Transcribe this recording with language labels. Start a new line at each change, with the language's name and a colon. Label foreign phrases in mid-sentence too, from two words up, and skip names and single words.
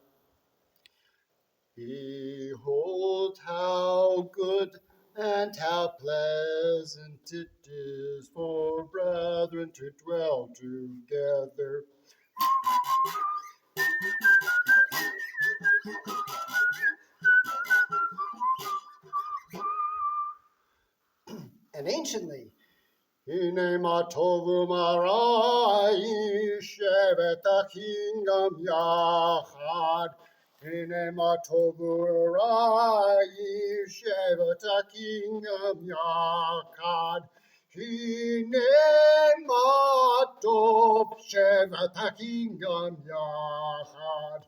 English: Behold how good and how pleasant it is for brethren to dwell together. And anciently,
Hebrew: הנה מה טוב ומה שבת אחים יחד. הנה מה טוב ומה שבת אחים יחד. הנה מה טוב שבת אחים יחד.